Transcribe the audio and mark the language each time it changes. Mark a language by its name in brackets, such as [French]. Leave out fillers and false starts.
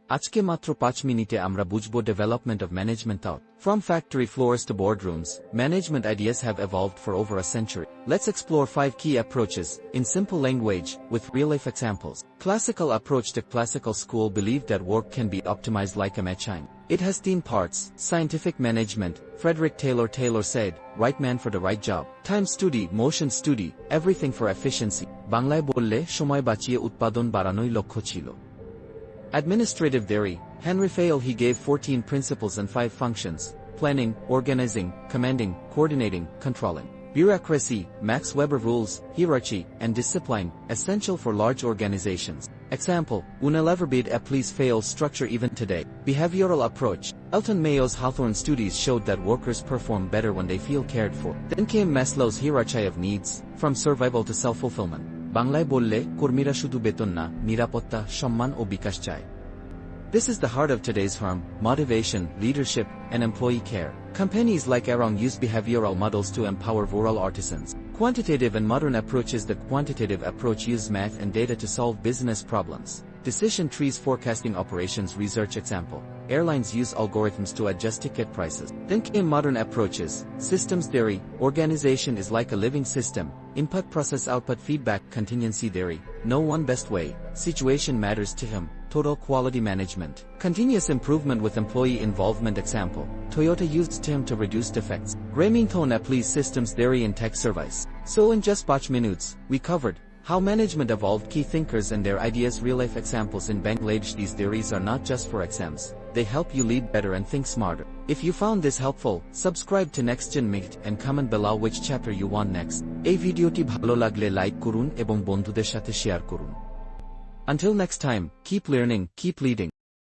[Bangla] আজকে মাত্র 5 মিনিটে আমরা বুঝব development of management out. [English] From factory floors to boardrooms, management ideas have evolved for over a century. Let's explore 5 key approaches, in simple language, with real-life examples. Classical approach. The classical school believed that work can be optimized like a machine. It has 10 parts. Scientific management. Frederick Taylor said, right man for the right job. Time study, motion study, everything for efficiency. [Bangla] বাংলায় বললে সময় বাঁচিয়ে উৎপাদন বাড়ানোই লক্ষ্য ছিল। [English] Administrative theory. Henry Fayol he gave 14 principles and 5 functions: planning, organizing, commanding, coordinating, controlling. Bureaucracy. Max Weber rules, hierarchy, and discipline, essential for large organizations. Example, Unilever bid a please fail structure even today. Behavioral approach. Elton Mayo's Hawthorne studies showed that workers perform better when they feel cared for. Then came Maslow's hierarchy of needs, from survival to self-fulfillment. [Bangla] বাংলায় বললে কর্মীরা শুধু বেতন না, নিরাপত্তা, সম্মান ও বিকাশ চায়। [English] This is the heart of today's firm: motivation, leadership, and employee care. Companies like Aarong use behavioral models to empower rural artisans. Quantitative and modern approaches. The quantitative approach uses math and data to solve business problems. Decision trees, forecasting operations research. Example, airlines use algorithms to adjust ticket prices. Then came modern approaches. Systems theory. Organization is like a living system: input, process, output, feedback. Contingency theory. No one best way. Situation matters to him. Total quality management. Continuous improvement with employee involvement. Example, Toyota used TIM to reduce defects. Grameenphone applies systems theory in tech service. So in just 5 minutes, we covered how management evolved, key thinkers and their ideas, real-life examples in Bangladesh. These theories are not just for exams, they help you lead better and think smarter. If you found this helpful, subscribe to NextGen MGT and comment below which chapter you want next. [Bangla] এই ভিডিওটি ভালো লাগলে like করুন এবং বন্ধুদের সাথে share করুন। [English] Until next time, keep learning, keep leading.